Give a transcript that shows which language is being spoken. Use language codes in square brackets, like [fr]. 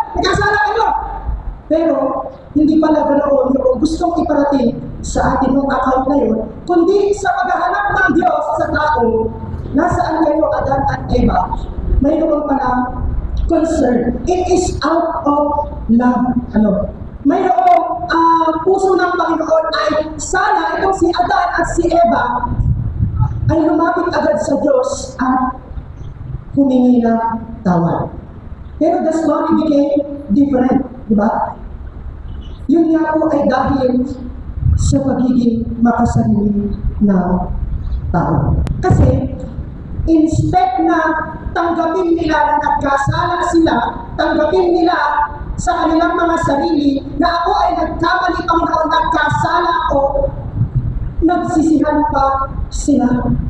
[tl] Nagkasala kayo? Pero, hindi pala ganoon yung gustong iparating sa atin ng account na yun, kundi sa paghahanap ng Diyos sa tao, nasaan kayo, Adan at Eva, mayroon palang concern. [en] It is out of love. [tl] Ano? Mayroong puso ng Panginoon ay sana itong si Adan at si Eva ay lumapit agad sa Diyos at humingi ng tawad. Pero [en] the story became different, [tl] di ba? Yun nga po ay dahil sa pagiging makasarili ng tao. Kasi, instead na tanggapin nila na nagkasala sila, tanggapin nila sa kanilang mga sarili na ako ay nagkamali, Panginoon, nagkasala ako, nagsisihan pa sila.